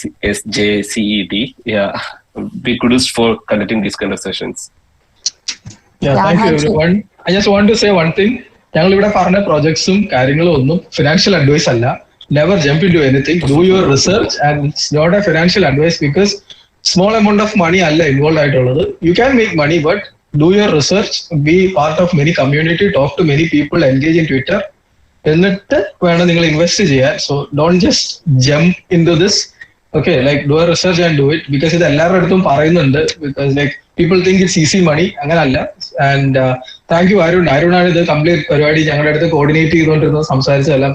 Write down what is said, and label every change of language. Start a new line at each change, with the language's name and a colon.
English: 𝑺𝒕𝒂𝒓𝒕𝒖𝒑, yeah, big kudos for conducting these kind of sessions. Yeah, thank you everyone. I just want to say one thing.
Malayalam: ഞങ്ങൾ ഇവിടെ പറഞ്ഞ പ്രോജക്ട്സും കാര്യങ്ങളും ഒന്നും financial advice അല്ല.
English: Never jump into anything. Do your research, and it's not a financial advice because small amount of money
Malayalam: അല്ല involve ആയിട്ടുള്ളത്.
English: You can make money, but do your research, be part of many community, talk to many people, engage in Twitter.
Malayalam: എന്നിട്ട് വേണം നിങ്ങൾ invest ചെയ്യാൻ.
English: So don't just jump in to this. Okay, like do a research and do it, because
Malayalam: ഇത് എല്ലാവരുടെ അടുത്തും പറയുന്നുണ്ട്.
English: because like people think it's easy money,
Malayalam: അങ്ങനല്ല. And thank you അരുണാണ് ഇത് കംപ്ലീറ്റ് പരിപാടി ഞങ്ങളുടെ അടുത്ത് കോർഡിനേറ്റ് ചെയ്തുകൊണ്ടിരുന്നത്, സംസാരിച്ചതെല്ലാം.